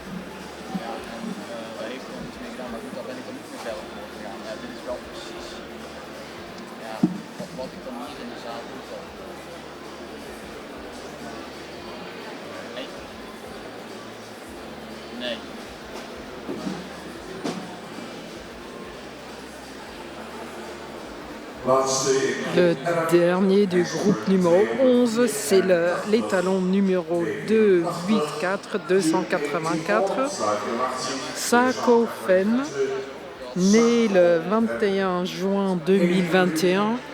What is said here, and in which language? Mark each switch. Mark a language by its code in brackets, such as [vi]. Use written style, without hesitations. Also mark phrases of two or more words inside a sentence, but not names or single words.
[nl] Ja, en daar heeft hij nog iets mee gedaan, maar goed, daar ben ik er niet meer verder voor gegaan. Ja, dit is wel precies wat ik dan hier in de zaal doe. Nee. [fr] Le dernier du groupe numéro 11, c'est l'étalon numéro 284, Sako Fen, né le 21 juin 2021,